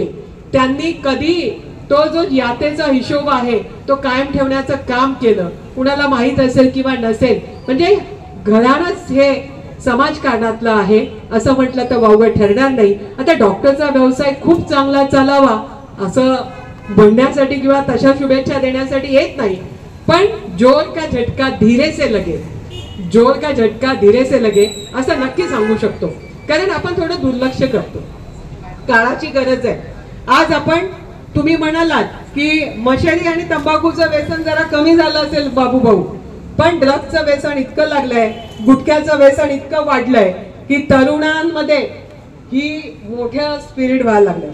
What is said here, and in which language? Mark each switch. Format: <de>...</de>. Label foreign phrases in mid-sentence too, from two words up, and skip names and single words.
<mr>त्यांनी कधी तो जो यातेचा हिशोब आहे तो कायम ठेवण्याचं काम केलं. कुणाला माहित असेल किंवा नसेल, म्हणजे घरानंच हे समाजकारणातलं आहे असं म्हटलं तर वावगं ठरणार नाही. आता डॉक्टरचा व्यवसाय खूप चांगला चालावा असं म्हणण्यासाठी किंवा तशा शुभेच्छा देण्यासाठी येत नाही, पण</mr> <hi>जोर का झटका धीरे से लगे, जोर का झटका धीरे से लगे</hi> <mr>असं नक्की सांगू शकतो. कारण आपण थोडं दुर्लक्ष करतो. काळाची गरज आहे. आज आपण, तुम्ही म्हणालात की मशेरी आणि तंबाखूचं व्यसन जरा कमी झालं असेल बाबू भाऊ, पण ड्रग्सचं व्यसन इतकं लागलंय, गुटख्याचं व्यसन इतकं वाढलंय की तरुणांमध्ये ही मोठ्या स्पिरिट व्हायला लागलं.</mr>